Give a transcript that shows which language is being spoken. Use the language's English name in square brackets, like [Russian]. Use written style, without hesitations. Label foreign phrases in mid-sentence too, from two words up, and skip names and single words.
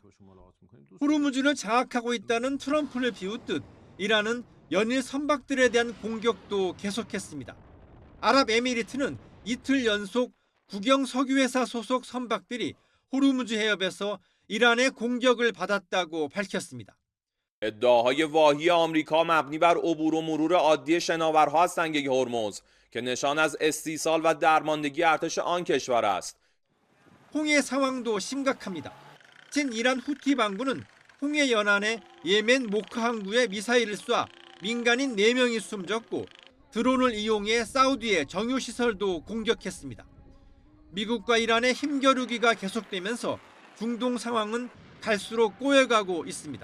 [Korean] 호르무즈를 장악하고 있다는 트럼프를 비웃듯 이란은 연일 선박들에 대한 공격도 계속했습니다. 아랍에미리트는 이틀 연속 국영 석유회사 소속 선박들이 호르무즈 해협에서 이란의 공격을 받았다고 밝혔습니다. [Persian] ادعاهای واهی آمریکا مبنی بر عبور و مرور عادی شناورها از سنگه هرمز که نشان از استیصال و درماندگی ارتش آن کشور است. [Korean] 홍해 상황도 심각합니다. 친이란 후티 반군은 홍해 연안의 예멘 모크 항구에 미사일을 쏴 민간인 4명이 숨졌고 드론을 이용해 사우디의 정유시설도 공격했습니다. 미국과 이란의 힘겨루기가 계속되면서 중동 상황은 갈수록 꼬여가고 있습니다.